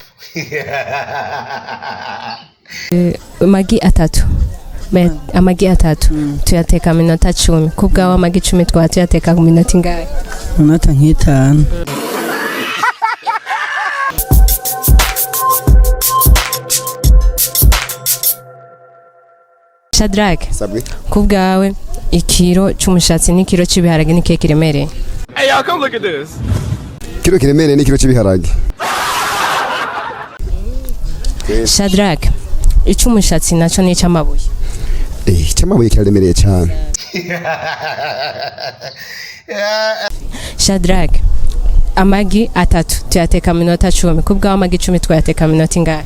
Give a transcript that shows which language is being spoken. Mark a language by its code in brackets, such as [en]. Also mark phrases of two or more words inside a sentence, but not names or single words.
[rn] magi atatu amagi atatu tuyateka minota 10 kubgawa amagi 10 twatuyateka ku minota ingahe minota nk'itanu Shadrack kubgawe ikiro cy'umushatsi n'ikiro cy'ibiharage ni keke remere [en] Hey y'all come look at this [rn] Kiro kiremere n'ikiro cy'ibiharage Shadrack icy'umushatsi naco ni cy'amabuye cy'amabuye kiraremereye cyane Shadrack amagi atatu tuyateka minota 10 kubgawa amagi 10 twayateka minota ingahe